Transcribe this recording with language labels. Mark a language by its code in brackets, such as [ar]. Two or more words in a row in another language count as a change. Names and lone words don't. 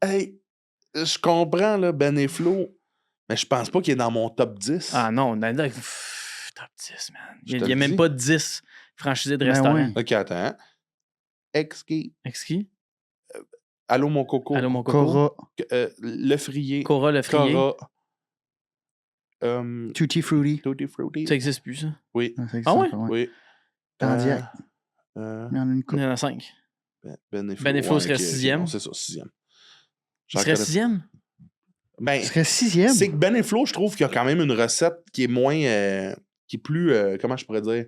[fr] Hey, je comprends, là, Ben et Flo, mais je pense pas qu'il est dans mon top 10. Ah non, top 10, man. Je Il te n'y a le même dis. pas 10 franchisés de Ben restaurants. ouais. OK, attends. Exki, Exquis? Allô mon coco, Allô, mon coco? Cora, Le Frier, Cora, le frier. Cora, Tutti Frutti. Tutti Frutti. Ça n'existe plus, ça. Oui, Ça existe Ah ouais? encore, oui. Candiac. Euh, Il y en a une Il couple. y en a 5. Ben et Flo. Ben et Flo ouais, serait ok, sixième. non, c'est ça, 6e. Il serait 6e? Ben, Ce serait 6e. c'est que Ben et Flo, je trouve qu'il y a quand même une recette qui est moins qui est plus, comment je pourrais dire?